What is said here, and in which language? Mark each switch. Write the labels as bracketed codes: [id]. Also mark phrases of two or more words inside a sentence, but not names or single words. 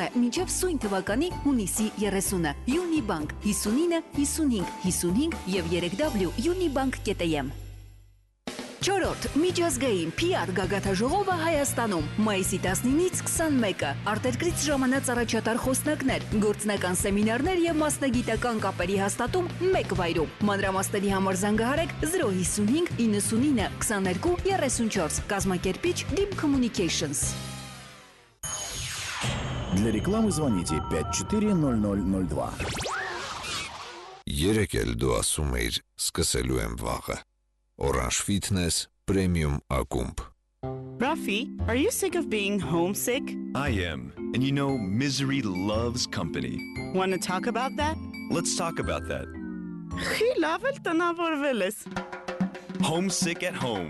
[hy] մինչև սույն թվականի հունիսի 30-ը։ Յունիբանկ 59 55 55 եւ 3w.unibank.am։ Չորրորդ միջազգային PR գագաթաժողովը Հայաստանում մայիսի 19-ից 21-ը արտերկրից ժամանած առաջատար խոսնակներ, գործնական սեմինարներ եւ մասնագիտական կապերի հաստատում մեկ վայրում։ Մանրամասների համար զանգահարեք 055 99 22 34 կազմակերպիչ Dim Communications։ [ru] Для рекламы звоните 540002. [hy] Երեք էլ դու ասում էիր սկսելու եմ վաղը։ Orange Fitness Premium Acumb. [en] Rafi, are you sick of being homesick? I am. And you know, misery loves company. Want to talk about that? Let's talk about that. Homesick at Home.